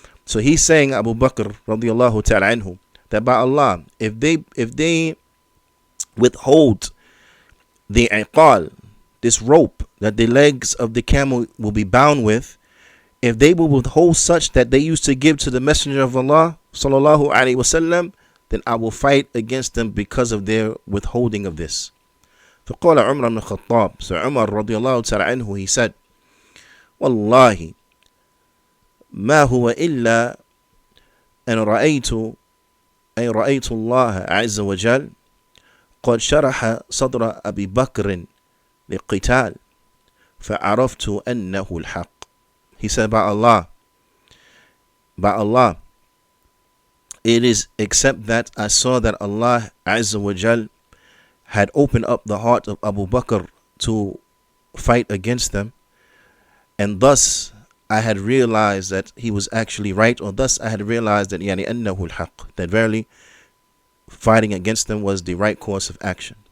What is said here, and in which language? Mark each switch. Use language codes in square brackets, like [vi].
[en] So he's saying, Abu Bakr radiallahu ta'ala anhu, that by Allah, if they withhold the iqal, this rope that the legs of the camel will be bound with, if they will withhold such that they used to give to the Messenger of Allah sallallahu alaihi wasallam, then I will fight against them because of their withholding of this. [ar] فقال عمر بن الخطاب, [en] so Umar radiallahu ta'ala anhu, he said, [ar] والله ما هو إلا أن رأيت الله عز وجل قد شرح صدر أبي بكر للقتال فعرفت أنه الحق. [en] He said, by Allah, it is except that I saw that Allah Azza wa Jal had opened up the heart of Abu Bakr to fight against them, and thus I had realized that he was actually right, or thus I had realized that [ar] أنه الحق, [en] that verily fighting against them was the right course of action.